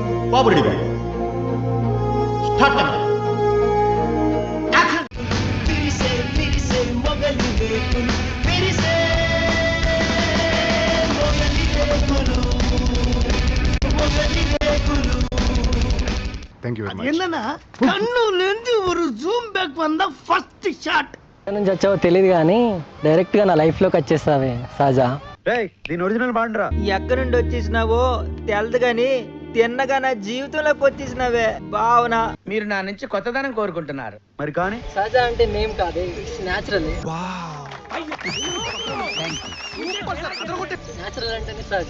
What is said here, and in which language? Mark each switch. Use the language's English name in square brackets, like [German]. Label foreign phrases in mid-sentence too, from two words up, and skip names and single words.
[Telugu] బాబు [English] ready start camera [Tamil] என்னன்னா கண்ணுல இருந்து ஒரு [English] zoom back [Tamil] வந்தா [English] first shot [Telugu] నుంచి వచ్చావో తెలియదు కానీ డైరెక్ట్ గా నా లైఫ్ లోకి వచ్చేస్తావే సహజా. దీని ఒరిజినల్ బాండ్రా. ఎక్కడి నుండి వచ్చేసినావో తెలదు గాని తిన్నగా నా జీవితంలోకి వచ్చేసినావే భావన. మీరు నా నుంచి కొత్తదనం కోరుకుంటున్నారు మరి కానీ సహజా అంటే నేమ్ కాదే, [English] it's natural. [Telugu] న్యాచురల్ అంటేనే సహజా.